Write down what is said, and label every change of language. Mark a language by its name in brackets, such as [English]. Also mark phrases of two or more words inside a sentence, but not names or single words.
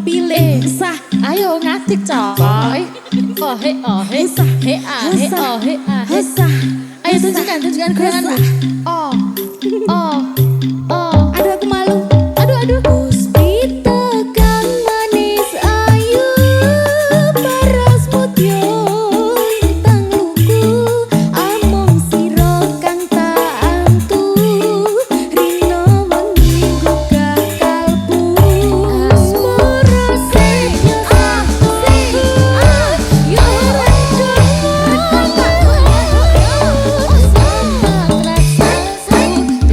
[Javanese] paling sah. Ayo ngatik coy. Oh he Husah. he ah he oh he ah he. Husah. [Indonesian] Ayo tunjukkan goyanganmu. Oh oh oh. Aduh aku malu. Aduh. [Javanese] Puspita kang manis ayu paras mutyo intang luku among sira kang tak antu rino wengi gugah kalbu asmara setyo yo rencana sama rasa